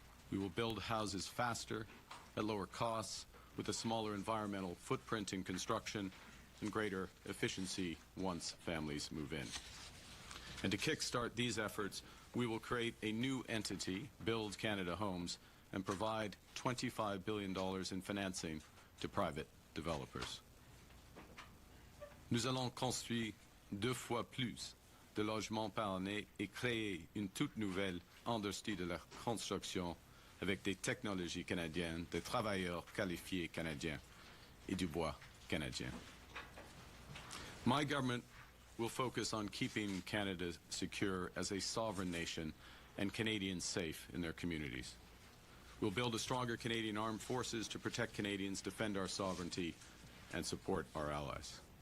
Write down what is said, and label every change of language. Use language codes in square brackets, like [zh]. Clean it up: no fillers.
[en] We will build houses faster, at lower costs, with a smaller environmental footprint in construction and greater efficiency once families move in. And to kickstart these efforts, we will create a new entity, Build Canada Homes, and provide $25 billion in financing to private developers. [fr] Nous allons construire 2 fois plus de logements par année et créer une toute nouvelle industrie de la construction avec des technologies canadiennes, des travailleurs qualifiés canadiens et du bois canadien. [en] My government will focus on keeping Canada secure as a sovereign nation and Canadians safe in their communities. We'll build a stronger Canadian armed forces to protect Canadians, defend our sovereignty, and support our allies.